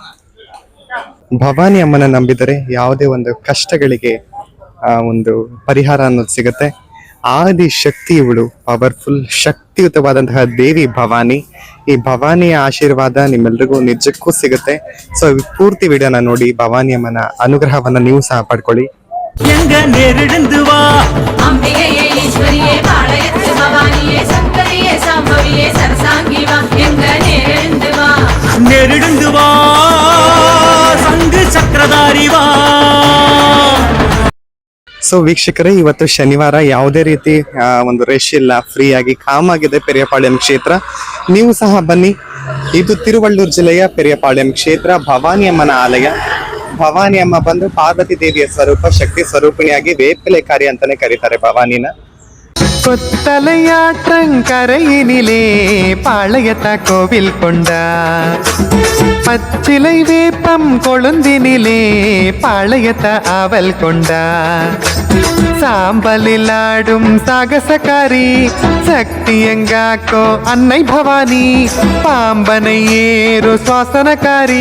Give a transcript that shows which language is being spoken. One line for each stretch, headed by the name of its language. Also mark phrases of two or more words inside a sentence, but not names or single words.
Kannada: ಭವಾನಿ ಅಮ್ಮನ ನಂಬಿದರೆ ಯಾವುದೇ ಒಂದು ಕಷ್ಟಗಳಿಗೆ ಒಂದು ಪರಿಹಾರ ಅನ್ನೋದು ಸಿಗುತ್ತೆ. ಆದಿ ಶಕ್ತಿ ಇವಳು, ಪವರ್ಫುಲ್ ಶಕ್ತಿಯುತವಾದಂತಹ ದೇವಿ ಭವಾನಿ. ಈ ಭವಾನಿಯ ಆಶೀರ್ವಾದ ನಿಮ್ಮೆಲ್ರಿಗೂ ನಿಜಕ್ಕೂ ಸಿಗುತ್ತೆ. ಸೊ ಪೂರ್ತಿ ವಿಡಿಯೋನ ನೋಡಿ ಭವಾನಿ ಅಮ್ಮನ ಅನುಗ್ರಹವನ್ನ ನೀವು ಸಹ ಪಡ್ಕೊಳ್ಳಿ.
Tamil: எங்க நேரிழந்து வா அம்பிகையே ஈஸ்வரியே பாளையத்து பவானியே சங்கரியே சாம்பவியே சரசாங்கி வா எங்க நேர்ந்து வா. நேரிழந்து வா சங்கு சக்கரதாரி வா.
Kannada: ಸೊ ವೀಕ್ಷಕರೇ, ಇವತ್ತು ಶನಿವಾರ, ಯಾವುದೇ ರೀತಿ ಒಂದು ರಶ್ ಇಲ್ಲ, ಫ್ರೀ ಆಗಿ ಕಾಮ್ ಆಗಿದೆ ಪೆರಿಯಪಾಳ್ಯಂ ಕ್ಷೇತ್ರ. ನೀವು ಸಹ ಬನ್ನಿ. ಇದು ತಿರುವಳ್ಳೂರು ಜಿಲ್ಲೆಯ ಪೆರಿಯಪಾಳ್ಯಂ ಕ್ಷೇತ್ರ, ಭವಾನಿ ಅಮ್ಮನ ಆಲಯ. ಭವಾನಿ ಅಮ್ಮ ಬಂದು ಪಾರ್ವತಿ ದೇವಿಯ ಸ್ವರೂಪ, ಶಕ್ತಿ ಸ್ವರೂಪಿಣಿಯಾಗಿ ವೇಪಿಲೆಕಾರಿ ಅಂತಾನೆ ಕರೀತಾರೆ ಭವಾನಿನ.
Tamil: கொத்தலையாற்றங்கரையினிலே பாளையத்த கோவில் கொண்டா, பச்சிலை வேப்பம் கொழுந்தினிலே பாளையத்த ஆவல் கொண்டா. சாம்பலிலாடும் சாகசக்காரி சக்தி எங்காக்கோ அன்னை பவானி பாம்பனை ஏறு சுவாசனக்காரி